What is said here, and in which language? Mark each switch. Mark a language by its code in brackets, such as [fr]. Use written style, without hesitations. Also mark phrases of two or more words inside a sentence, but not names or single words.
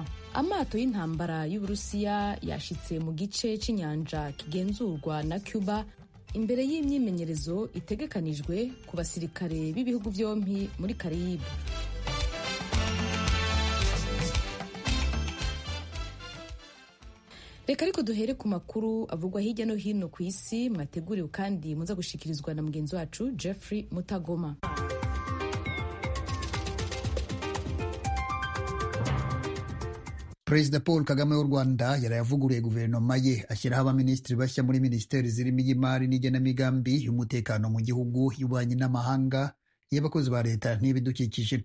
[rn] Amato y'intambara y'Uburusiya yashitse mu gice c'inyanja kigenzurwa na Cuba imbere y'imyimenyerezo itegekanijwe ku basirikare b'ibihugu vyompi muri Caraïbe. Reka ariko duhere ku makuru avugwa hirya no hino ku isi, mwateguriwe kandi muza gushikirizwa na mugenzi wacu Jeffrey Mutagoma. [rw] Perezida Paul Kagame w'u Rwanda yarayavuguruye guverinoma ye ashyiraho abaminisitiri bashya muri minisiteri zirimo iy'imari n'igenamigambi, y'umutekano mu gihugu, y'ububanyi n'amahanga, y'abakozi ba leta n'ibidukikije.